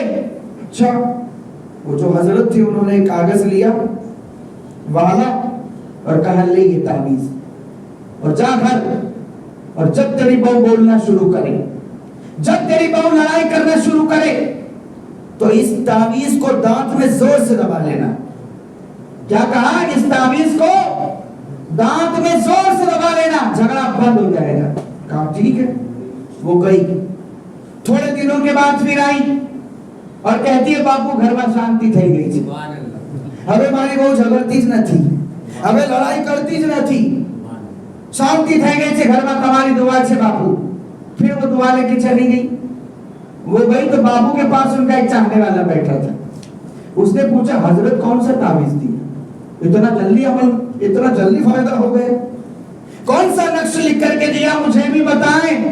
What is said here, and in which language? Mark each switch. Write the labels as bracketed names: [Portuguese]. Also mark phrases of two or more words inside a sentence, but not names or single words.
[Urdu] اچھا, وہ جو حضرت تھی انہوں نے کاغذ لیا, والا, اور کہا لے یہ تعویذ, اور جا گھر, اور جب تیری بہو بولنا شروع کرے, جب تیری بہو لڑائی کرنا شروع کرے تو اس تعویذ کو دانت میں زور سے دبا لینا. کیا کہا؟ اس تعویذ کو دانت میں زور سے دبا لینا, جھگڑا بند ہو جائے گا. کہا ٹھیک ہے. وہ گئی, تھوڑے دنوں کے بعد پھر آئی اور کہتی ہے باپو گھر میں شانتی تھی گئی تھی, [Gujarati] હવે મારી બહુ ઝઘડતી જ નથી, હવે લડાઈ કરતી જ નથી, શાંતિ થઈ ગઈ છે, ઘરમાં તમારી દુઆ છે બાપુ. [Urdu] پھر وہ دعا لے کے چلی گئی. وہ گئی تو بابو کے پاس ان کا ایک چاہنے والا بیٹھا تھا. اس نے پوچھا حضرت کون سا تعویذ دی, اتنا جلدی عمل, اتنا جلدی فائدہ ہو گئے, کون سا نقش لکھ کر کے دیا, مجھے بھی بتائیں.